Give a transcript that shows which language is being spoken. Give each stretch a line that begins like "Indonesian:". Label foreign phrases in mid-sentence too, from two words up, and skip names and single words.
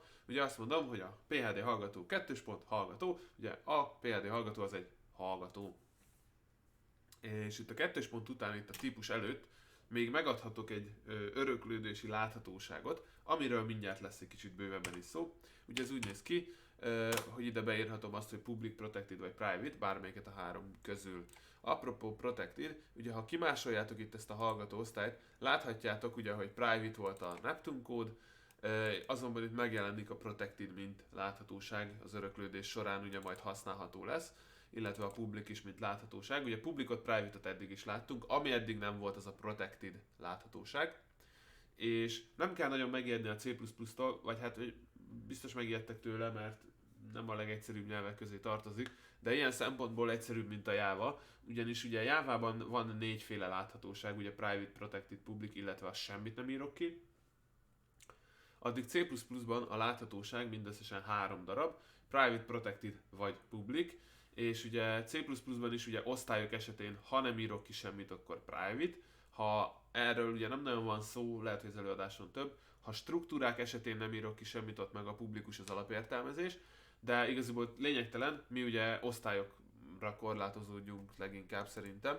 Hungarian: Ugye azt mondom, hogy a PHD hallgató kettős pont hallgató, ugye a PHD hallgató az egy hallgató. És itt a kettős pont után, itt a típus előtt még megadhatok egy öröklődési láthatóságot, amiről mindjárt lesz egy kicsit bővebben is szó. Ugye ez úgy néz ki, hogy ide beírhatom azt, hogy public, protected vagy private, bármelyiket a három közül. Apropó protected, ugye ha kimásoljátok itt ezt a hallgató osztályt, láthatjátok ugye, hogy private volt a Neptune kód, azonban itt megjelenik a protected, mint láthatóság az öröklődés során, ugye majd használható lesz, illetve a public is, mint láthatóság. Ugye publicot, private-ot eddig is láttunk, ami eddig nem volt, az a protected láthatóság. És nem kell nagyon megijedni a C++-tól, vagy hát biztos megijedtek tőle, mert nem a legegyszerűbb nyelvek közé tartozik, de ilyen szempontból egyszerűbb, mint a Java, ugyanis ugye Java-ban van négyféle láthatóság, ugye private, protected, public, illetve azt semmit nem írok ki. Addig C++-ban a láthatóság mindösszesen 3 darab, private, protected vagy public, és ugye C++-ban is ugye osztályok esetén, ha nem írok ki semmit, akkor private, ha erről ugye nem nagyon van szó, lehet, hogy az előadáson több, ha struktúrák esetén nem írok ki semmit, ott meg a publikus az alapértelmezés, de igazából lényegtelen, mi ugye osztályokra korlátozódjunk leginkább szerintem.